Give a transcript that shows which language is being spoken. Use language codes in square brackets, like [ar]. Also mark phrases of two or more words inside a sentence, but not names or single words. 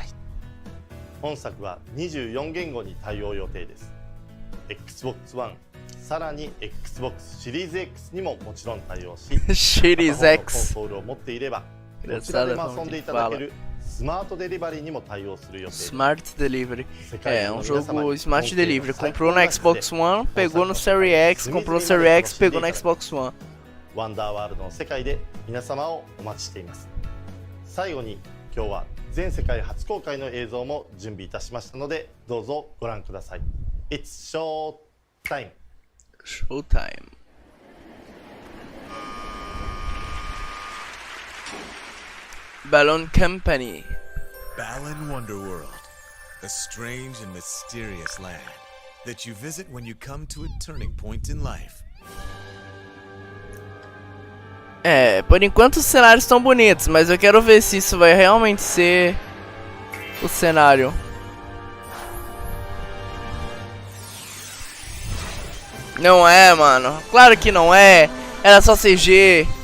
[ja] 本作は24言語に対応予定です。 Xbox One、さらに Xbox シリーズ X にももちろん対応し、シリーズ X コンソールを持っていればどちらでも遊んでいただけるスマートデリバリーにも対応する予定です。 [pt] Smart Delivery. É um jogo Smart Delivery. Comprou no Xbox One, pegou no Series X, comprou no Series X, pegou no Xbox One. [ja] ワンダーワールドの世界で皆様をお待ちしています。最後に今日は全世界初公開の映像も準備いたしましたので、どうぞご覧ください。 [en] It's show time. Showtime. Balloon Company. Balan Wonderworld, a strange and mysterious land that you visit when you come to a turning point in life. [pt] É, por enquanto os cenários estão bonitos, mas eu quero ver se isso vai realmente ser o cenário. Não é, mano. Claro que não é. Era só CG.